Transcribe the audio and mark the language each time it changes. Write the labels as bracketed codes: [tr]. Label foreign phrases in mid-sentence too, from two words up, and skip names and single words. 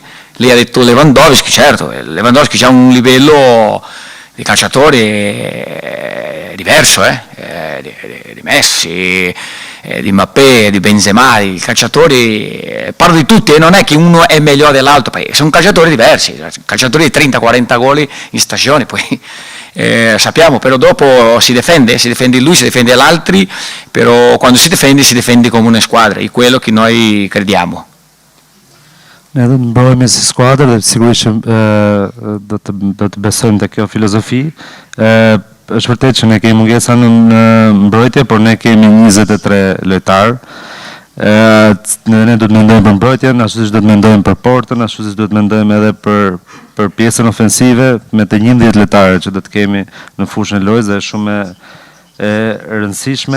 [it] Lei ha detto Lewandowski, certo, Lewandowski ha un livello di calciatore diverso, di Messi, di Mbappé, di Benzema, i calciatori, parlo di tutti, e non è che uno è meglio dell'altro, sono calciatori diversi, calciatori di 30-40 gol in stagione, poi sappiamo, però dopo si difende lui, si difende gli altri, però quando si difende come una squadra, è quello che noi crediamo. [sq] Ne do të mbrojmë si skuadër dhe sigurisht që do të besojmë te kjo filozofi. Është vërtet që ne kemi mungesa në mbrojtje, por ne kemi 23 lojtarë. Ne do të mendojmë për mbrojtjen, ashtu siç do të mendojmë për portën, ashtu siç do të mendojmë edhe për pjesën ofensive me të 11 lojtarë që do të kemi në fushën e lojës dhe është shumë e rëndësishme.